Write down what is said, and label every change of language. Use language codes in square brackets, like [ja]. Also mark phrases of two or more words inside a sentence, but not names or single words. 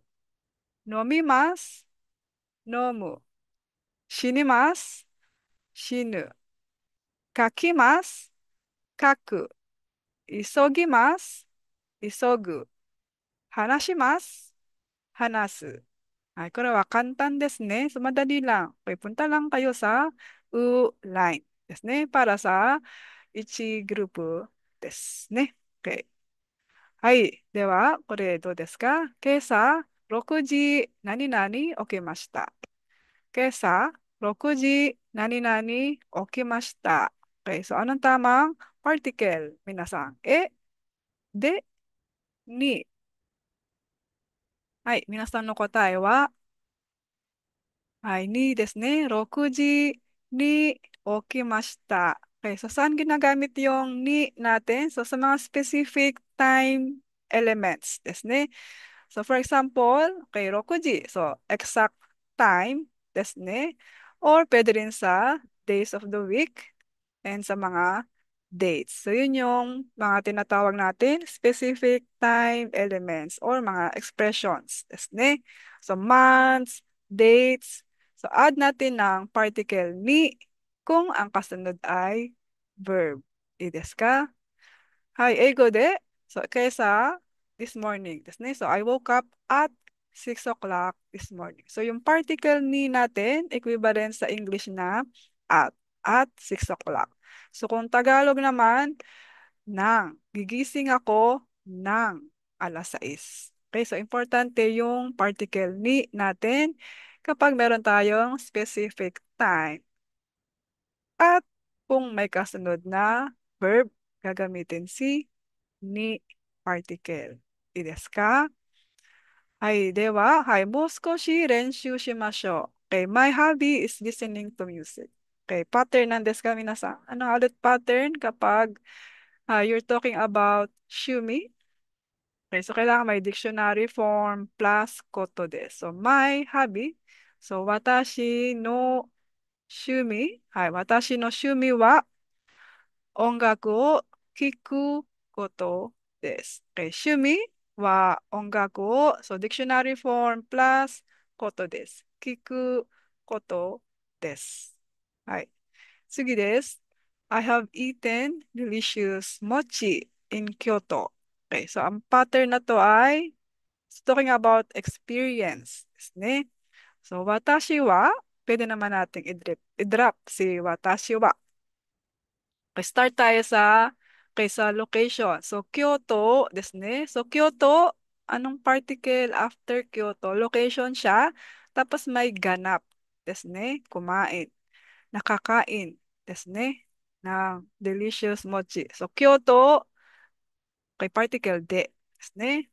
[ja] 飲みます。飲む。死にます。死ぬ。書きます。書く。急ぎます。急ぐ。話します。話す。はい、これは簡単ですね. [tl] So, madali lang. Okay, punta lang kayo sa line [ja] ですね. [tl] Para sa 1 [ja] グループですね. [tl] Okay. [ja] はい。では、これどうですか？今朝6時何々起きました。今朝6時何々起きました。 [tl] Okay, so anong tamang particle, [ja] 皆さん？で、に。はい、皆さんの答えは、はい、にですね。6時に起きました。 [tl] Okay, so saan ginagamit yung ni natin? So sa mga [en] specific time elements [ja] ですね. [en] So for example, okay, 6時. So exact time [ja] ですね. [tl] Or pwede rin sa [en] days of the week and [tl] sa mga dates. So yun yung mga tinatawag natin [en] specific time elements [tl] or mga expressions. [ja] ですね. [en] So months, dates. [tl] So add natin ng particle ni kung ang kasunod ay verb. [ja] いいですか？はい、英語で、今朝、 [en] this morning [ja] ですね. [en] So, I woke up at 6 o'clock this morning. So, [tl] yung particle ni natin, equivalent sa English na [en] at 6 o'clock. [tl] So, kung Tagalog naman, gigising ako ng alas 6. Okay, so importante yung particle ni natin kapag meron tayong [en] specific time. [tl] At kung may kasunod na verb, gagamitin si ni particle. [ja] いいですか？はい。では、はい。もう少し練習しましょう。Okay. [en] My hobby is listening to music. [tl] Okay. Pattern [ja] なんですか、皆さん？ [tl] Ano ulit pattern kapag [en] you're talking about [tl] shumi? Okay. So, kailangan may [en] dictionary form plus [ja] ことです. [en] So, my hobby. So, [ja] 私の趣味. はい。私の趣味は音楽を聴くことです。趣味は音楽を、 [en] dictionary form plus [ja] ことです。聞くことです。はい。次です。 [en] I have eaten delicious mochi in Kyoto. [tl] Okay, so ang pattern na to ay [en] talking about experience [ja] ですね. [tl] So, 私は、pwede naman nating i-drop si 私は. Okay, start tayo sa location. So, [ja] Kyoto ですね. [tl] So, Kyoto, anong particle after Kyoto? Location siya. Tapos may ganap [ja] ですね. [tl] Kumain. Nakakain [ja] ですね. [tl] Ng delicious mochi. So, Kyoto, kay particle de [ja] ですね.